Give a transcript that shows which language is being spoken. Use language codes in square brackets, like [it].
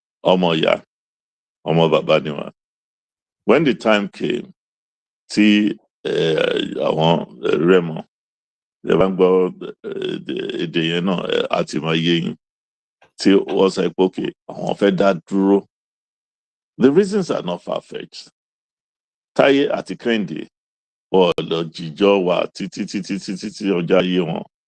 [yo] Ọmọ ìyá, ọmọ bàbá ni wọ́n. [en] When the time came [yo] tí àwọn Rẹ́mọ ẹ bá ń gbọ́ èdè yẹn náà àti máa yé yín. Tí wọ́n sọ pé okay, àwọn fẹ́ dá dúró. [en] The reasons are not far-fetched. [yo] Táyé àti Kẹ́hìndé wọ́n lọ jíjọ́ wà títí ọjọ́ ayé wọn.